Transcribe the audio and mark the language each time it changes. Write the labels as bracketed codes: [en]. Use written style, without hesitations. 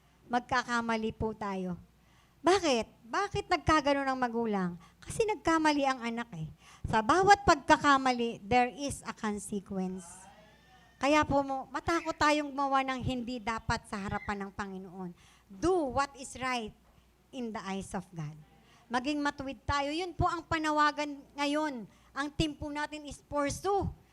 [tl] Magkakamali po tayo. Bakit? Bakit nagkagano ng magulang? Kasi nagkamali ang anak Sa bawat pagkakamali, [en] there is a consequence. [tl] Kaya po matakot tayong gumawa ng hindi dapat sa harapan ng Panginoon. [en] Do what is right in the eyes of God. [tl] Maging matuwid tayo. Yun po ang panawagan ngayon. Ang team po natin is pursue.